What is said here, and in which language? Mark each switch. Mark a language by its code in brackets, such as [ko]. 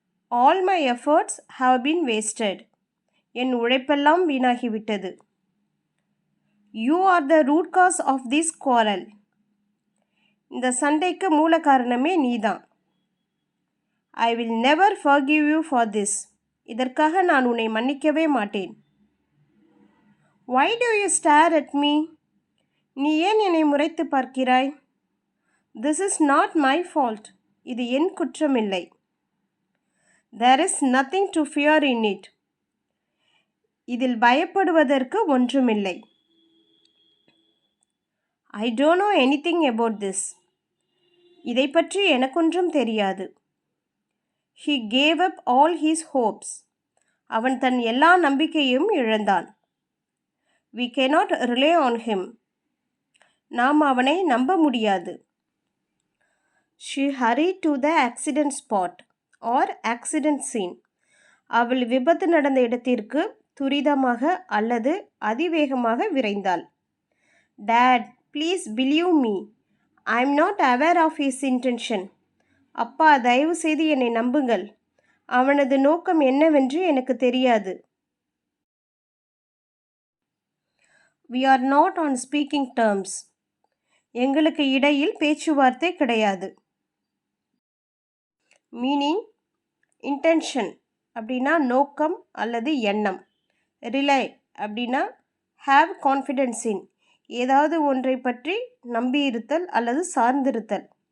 [en] All my efforts have been wasted. [ta] N உழைப்பெல்லாம் வீணாகிவிட்டது. [en] You are the root cause of this quarrel. [ta] இந்த சண்டைக்கு மூல காரணமே நீதான். [en] I will never forgive you for this. [ta] இதற்காக நான் உன்னை மன்னிக்கவே மாட்டேன். [en] Why do you stare at me? [ta] நீ ஏன் என்னை முறைத்து பார்க்கிறாய்? [en] This is not my fault. [ta] இது என் குற்றமில்லை. [en] There is nothing to fear in it. [ta] இதில் பயப்படுவதற்கு ஒன்றுமில்லை. [en] I don't know anything about this. [ta] இதை பற்றி எனக்கொன்றும் தெரியாது. [en] He gave up all his hopes. [ta] அவன் தன் எல்லா நம்பிக்கையும் இழந்தான். [en] We cannot rely on him. [ta] நாம் அவனை நம்ப முடியாது. [en] She hurried to the accident spot or accident scene. [ta] அவள் விபத்து நடந்த இடத்திற்கு துரிதமாக அல்லது அதிவேகமாக விரைந்தாள். [en] Dad, please believe me. I am not aware of his intention. [ta] அப்பா, தயவு செய்து என்னை நம்புங்கள். அவனது நோக்கம் என்னவென்று எனக்கு தெரியாது. [en] We are not on speaking terms. [ta] எங்களுக்கு இடையில் பேச்சுவார்த்தை கிடையாது. மீனிங் இன்டென்ஷன் அப்படின்னா நோக்கம் அல்லது எண்ணம். ரிலை அப்படின்னா [en] have confidence in, [ta] ஏதாவது ஒன்றை பற்றி நம்பியிருத்தல் அல்லது சார்ந்திருத்தல்.